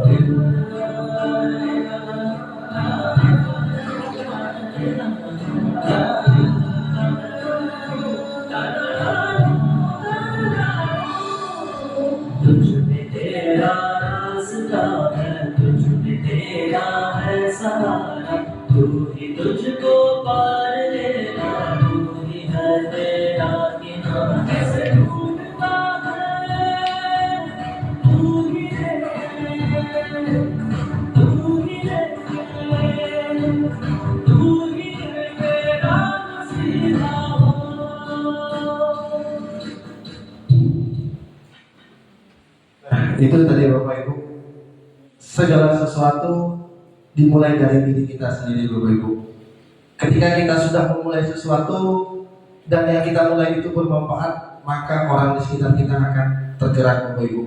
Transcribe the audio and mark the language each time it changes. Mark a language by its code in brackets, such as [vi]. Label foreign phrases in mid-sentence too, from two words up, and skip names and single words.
[hi] तुझ में तेरा रास्ता है, तुझ में तेरा है सहारा, तू ही तुझको पार लेगा, तू ही है तेरा किनारा। कैसे ढूंढता है, तू ही है, तू ही है, तू ही है मेरा मसीहा। [id] Itu tadi Bapak Ibu, segala sesuatu dimulai dari diri kita sendiri Bapak Ibu. Ketika kita sudah memulai sesuatu dan yang kita mulai itu bermanfaat, maka orang di sekitar kita akan tergerak Bapak Ibu.